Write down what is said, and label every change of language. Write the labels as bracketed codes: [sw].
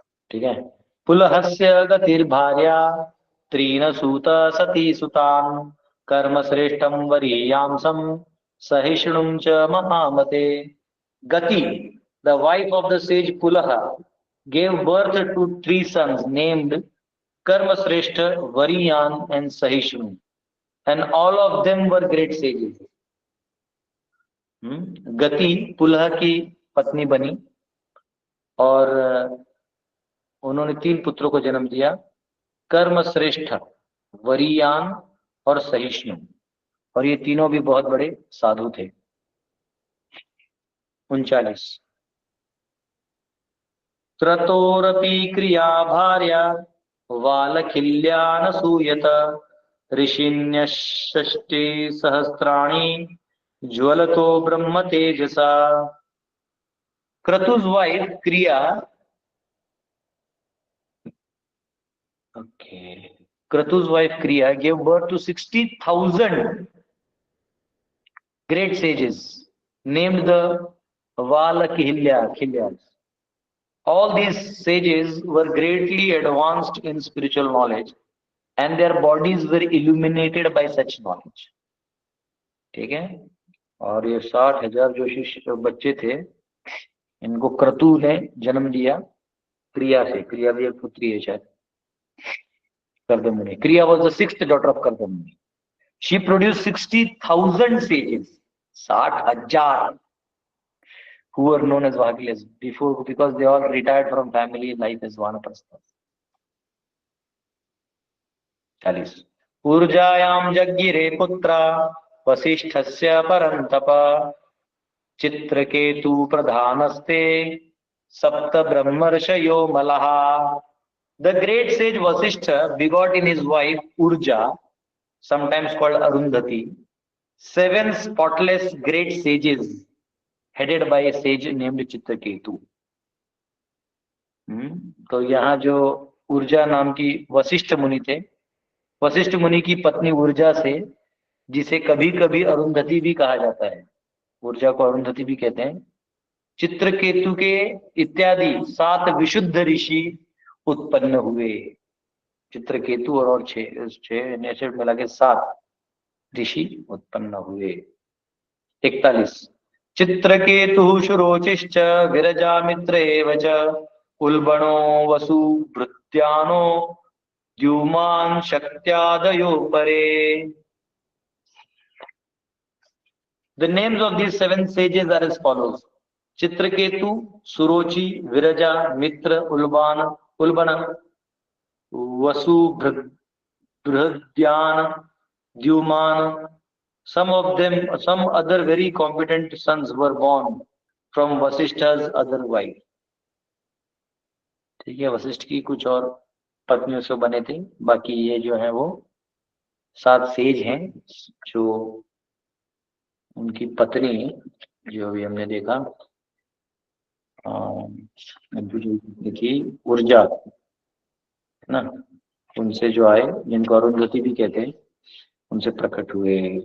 [hi] ठीक है। [sa] पुलहस्य गतिर्भार्या त्रीन सूत सती सुतान कर्म श्रेष्ठम वरीयांसम सहिष्णुम च महामते। गति, [en] the wife of the sage Pulaha, gave birth to 3 sons named Karmasreshta, Variyan and Sahishnu, and all of them were great sages. [hi] गति पुलह की पत्नी बनी और उन्होंने 3 पुत्रों को जन्म दिया, कर्मश्रेष्ठ, वरीयान और सहिष्णु, और ये तीनों भी बहुत बड़े साधु थे। [sa] 39 त्रतोरपि क्रिया भार्या वालखिल्यानसूयत ऋषिन्यषष्टि सहस्राणि ज्वलतो ब्रह्म तेजसा। [en] Kratu's wife Kriya, Kratu's wife Kriya gave birth to 60,000 great sages named the Valakihilyas. All these sages were greatly advanced in spiritual knowledge and their bodies were illuminated by such knowledge. [hi] ठीक है, और ये 60,000 जो शिष्य बच्चे थे, इनको क्रतु ने जन्म दिया क्रिया से। क्रिया भी एक पुत्री है शायद, Kardamuni. [en] Kriya was the 6th daughter of Kardamuni. She produced 60,000 sages, 60,000, who were known as Vahagilas before, because they all retired from family life as Vanaprastha. [sa] 40 ऊर्जायां जज्ञिरे पुत्रा वसिष्ठस्य परन्तप चित्रकेतु प्रधानस्ते सप्त ब्रह्मर्षयो मलहा। [en] The great sage Vasishtha begot in his wife Urja, sometimes called Arundhati, 7 spotless great sages headed by a sage named Chitraketu. [hi] तो यहाँ जो ऊर्जा नाम की वशिष्ठ मुनि थे, वशिष्ठ मुनि की पत्नी ऊर्जा से, जिसे कभी कभी अरुंधति भी कहा जाता है, ऊर्जा को अरुंधति भी कहते हैं, चित्रकेतु के इत्यादि 7 विशुद्ध ऋषि उत्पन्न हुए। चित्रकेतु और 6 मिला के 7 ऋषि उत्पन्न हुए। [sa] 41 चित्रकेतु शुरोचिश्च विरजामित्र एव च उल्बणो वसु भृत्यानो द्युमान शक्त्यादयो परे। [en] The names of these 7 sages are as follows: Chitraketu, Surochi, Viraja, Mitra, Ulbana, Vasu, Brihadyana, Dyuman. Some other very competent sons were born from Vasishtha's other wife. [hi] ठीक है, वशिष्ठ की कुछ और पत्नियों से बने थे। बाकी ये जो है वो 7 सेज हैं, जो उनकी पत्नी जो भी हमने देखा देखी ऊर्जा है ना, उनसे जो आए, जिनको अरुंधति भी कहते हैं, उनसे प्रकट हुए।